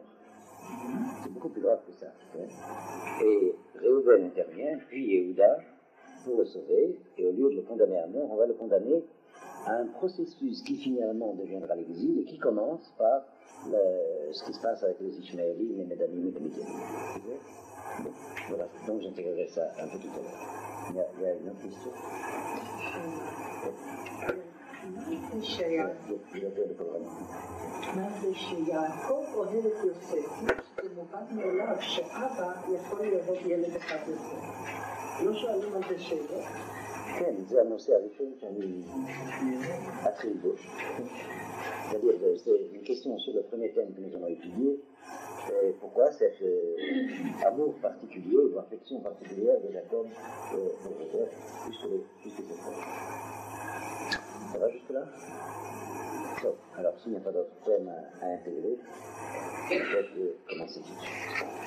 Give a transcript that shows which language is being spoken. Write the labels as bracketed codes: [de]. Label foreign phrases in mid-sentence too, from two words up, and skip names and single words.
[fr] C'est beaucoup plus grave que ça. Et Réhouven intervient, puis Yehuda, pour le sauver, et au lieu de le condamner à mort, on va le condamner à un processus qui finalement deviendra l'exil et qui commence par ce qui se passe avec les Ishmaélites, les Médanim et les Médianim. Bon, voilà, donc j'intégrerai ça un peu tout à l'heure. Il y a une autre question? [he] מה זה שיעקב אוהב את יוסף? זה מובן מאליו שאבא יכול לאהוב ילד אחד יותר. לא שואלים על זה שאלות? כן, זה הנושא הראשון שאני אתחיל בו. [fr] C'est-à-dire que c'est une question sur le premier thème que nous allons étudier. Pourquoi cet amour particulier ou affection particulière de Jacob pour Joseph jusque cette fois. Ça va jusque-là? Bon, alors s'il n'y a pas d'autres thèmes à intégrer, peut-être commencer tout de suite.